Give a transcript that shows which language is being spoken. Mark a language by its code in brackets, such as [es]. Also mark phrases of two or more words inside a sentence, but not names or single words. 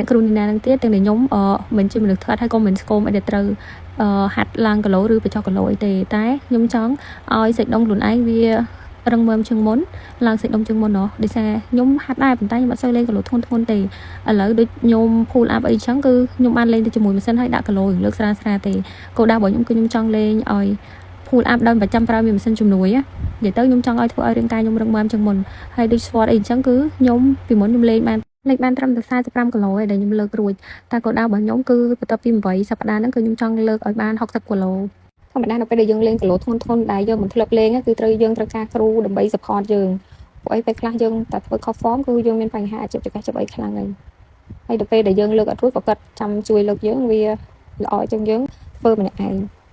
[km] គ្រូនេះណានឹងទៀតទាំងខ្ញុំមិនជាមនុស្សធ្លាត់ហើយក៏មិនស្គមអីដែលត្រូវហាត់ឡើងគីឡូឬបញ្ចុះគីឡូអីទេតែខ្ញុំចង់ឲ្យសាច់ដុំខ្លួនឯងវារឹងមាំជាងមុនឡើងសាច់ដុំជាងមុនដោយសារខ្ញុំហាត់ដែរប៉ុន្តែ ខ្ញុំអត់សូវលេងគីឡូធ្ងន់ៗទេឥឡូវដូចខ្ញុំ [en] pull up [km] អីចឹងគឺខ្ញុំបានលេងទៅជាមួយម៉ាស៊ីនហើយដាក់គីឡូលើកស្រាលៗទេគោលដៅរបស់ខ្ញុំគឺ ខ្ញុំចង់លេងឲ្យ [en] pull up [km] ដោយប្រចាំប្រើមានម៉ាស៊ីនជំនួយនិយាយទៅខ្ញុំចង់ឲ្យធ្វើឲ្យរាងកាយខ្ញុំរឹងមាំជាងមុន ហើយដូច squat អីចឹងគឺខ្ញុំពីមុនខ្ញុំលេងបានត្រឹមតែ45គីឡូឯងដែលខ្ញុំលើករួចតែគោលដៅរបស់ខ្ញុំគឺបន្ទាប់ពី8សប្តាហ៍ហ្នឹងគឺខ្ញុំចង់លើកឲ្យបាន60គីឡូធម្មតានៅពេលដែលយើងលេងគីឡូធ្ងន់ៗដែលយើងមិនធ្លាប់លេងគឺយើងត្រូវការគ្រូដើម្បី support យើងព្រោះអីពេលខ្លះយើងតែធ្វើ [en] khop form [km] គឺយើងមានបញ្ហាអាចចកចុកអីខ្លាំងហើយដល់ពេលដែលយើងលើកអត់រួចក៏គាត់ចាំជួយលើកយើងវាល្អជាងយើងធ្វើម្នាក់ឯង